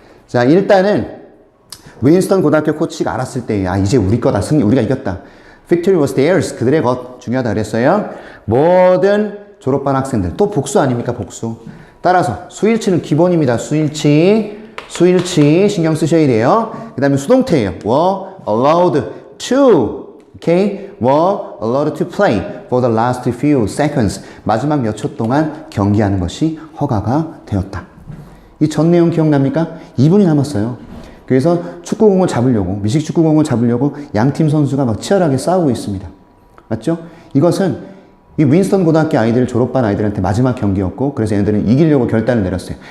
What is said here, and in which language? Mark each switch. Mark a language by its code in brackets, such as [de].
[ko] 자, 일단은 윈스턴 고등학교 코치가 알았을 때, 아, 이제 우리 거다. 우리가 이겼다. [en] Victory was theirs. [ko] 그들의 것. 중요하다 그랬어요. 모든 졸업반 학생들. 또 복수 아닙니까? 복수. 따라서 수일치는 기본입니다. 수일치 신경 쓰셔야 돼요. 그 다음에 수동태예요. [en] were allowed to. Okay? were allowed to play for the last few seconds. [ko] 마지막 몇 초 동안 경기하는 것이 허가가 되었다. 이 전 내용 기억납니까? 2분이 남았어요. 그래서 축구공을 잡으려고, 미식 축구공을 잡으려고 양팀 선수가 막 치열하게 싸우고 있습니다. 맞죠? 이것은 이 윈스턴 고등학교 아이들, 졸업반 아이들한테 마지막 경기였고, 그래서 얘네들은 이기려고 결단을 내렸어요.